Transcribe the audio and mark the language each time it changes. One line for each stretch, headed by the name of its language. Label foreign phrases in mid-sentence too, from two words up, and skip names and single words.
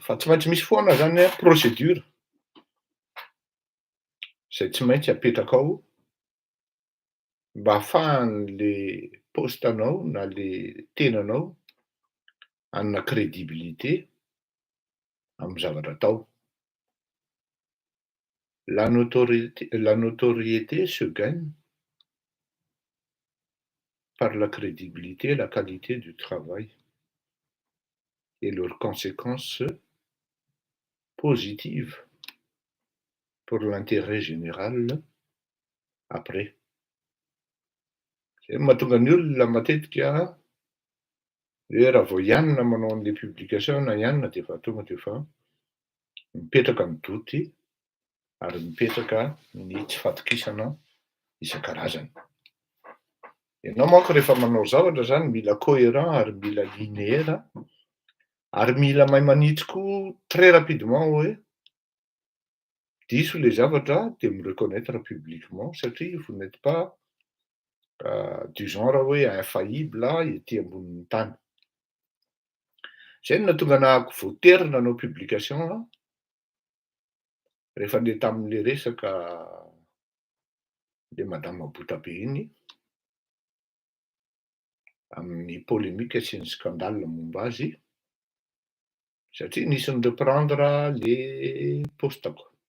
Malagasy: Fa tsy maintsy misy foana zany procédure izay tsy maintsy apetraka ao mba ahafahan'le postanao na le tenanao hanana crédibilité amin'ny zavatra atao.
French: La notoriété se gagne par la crédibilité et la qualité du travail et leurs conséquences positives pour l'intérêt général après.
Malagasy: Zay mahatonga ny olona matetika hoe raha vao ianona manao an'le publication na ianona dia efa tonga dia efa mipetraka ny doty ary mipetraka ny tsy fatokisana isan-karazany. Ianao manko rehefa manao zavatra zany mila cohérent ary mila linéaire ary mila mahay manitsy koa
French: très rapidement
Malagasy: hoe diso le zavatra
French: de me reconnaître publiquement
Malagasy: satria
French: vous n'êtes pas du genre
Malagasy: hoe infaillible ety ambonin'ny tany. Zay no nahatonga anahako voatery nanao publication rehefa le tamin'le resaka le madame Boutabe iny amin'ny polémika sy ny scandale momba azy satria nisy ny
French: reprendre le
Malagasy: postako.